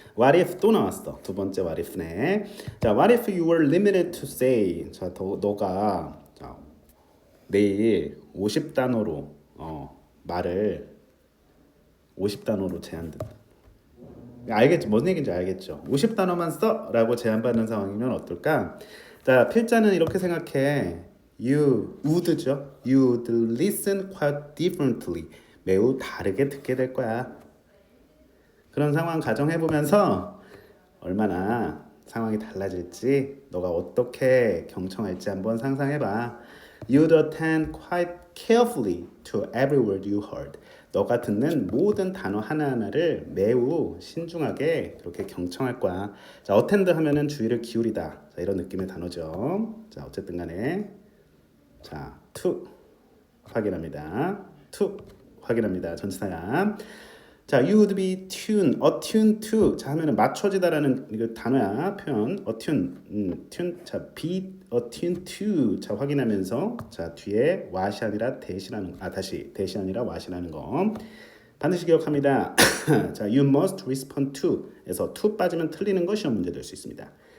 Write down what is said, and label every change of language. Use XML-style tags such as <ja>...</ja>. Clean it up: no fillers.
<en>What if</en> <ko>또 나왔어. 두 번째 what if네. 자,</ko> <en>what if you were limited to say.</en> <ko>자, 너가 자, 내일 50단어로 말을 50단어로 제한된다. 알겠죠? 뭔 얘기인지 알겠죠? 50단어만 써라고 제한받는 상황이면 어떨까? 자, 필자는 이렇게 생각해.</ko> <en>You would죠. You would listen quite differently.</en> <ko>매우 다르게 듣게 될 거야. 그런 상황 가정해보면서 얼마나 상황이 달라질지 너가 어떻게 경청할지 한번 상상해봐.</ko> <en>You'd attend quite carefully to every word you heard.</en> <ko>너가 듣는 모든 단어 하나하나를 매우 신중하게 그렇게 경청할 거야. 자, attend 하면은 주의를 기울이다. 자, 이런 느낌의 단어죠. 자, 어쨌든 간에 자, to 확인합니다. to 확인합니다. 전치사야. 자,</ko> <en>you would be attuned to.</en> <ko>자, 하면은 맞춰지다라는 이거 단어야. 표현. tune. 자,</ko> <en>be attuned to.</en> <ko>자, 확인하면서 자, 뒤에 what이 아니라 대시라는 다시 대시 아니라 what이라는 거. 반드시 기억합니다. 자,</ko> <en>you must respond to.</en> <ko>에서 to 빠지면 틀리는 거 시험 문제 될 수 있습니다.</ko>